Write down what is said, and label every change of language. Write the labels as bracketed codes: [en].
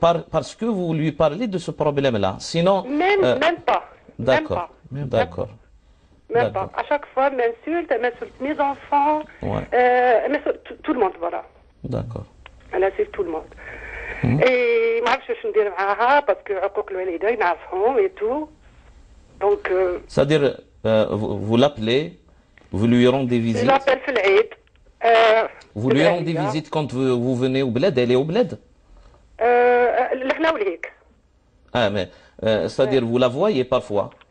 [fr] parce que vous lui parlez de ce problème-là. Sinon... Même pas. D'accord, d'accord. Même pas. À chaque fois, elle m'insulte mes enfants, elle m'insulte tout le monde, voilà. D'accord. Elle insulte tout le monde. [ar] Et ما عرفتش واش ندير معاها باسكو عقوق الوالدين نعرفهم [fr] et tout. Donc c'est-à-dire vous l'appelez, vous lui rendez visite. Je l'appelle [ar] في العيد. [fr] Vous lui rendez visite quand vous venez au bled, elle est au bled. [ar] لهنا ولهيك. [fr] Ah mais c'est-à-dire vous la voyez parfois.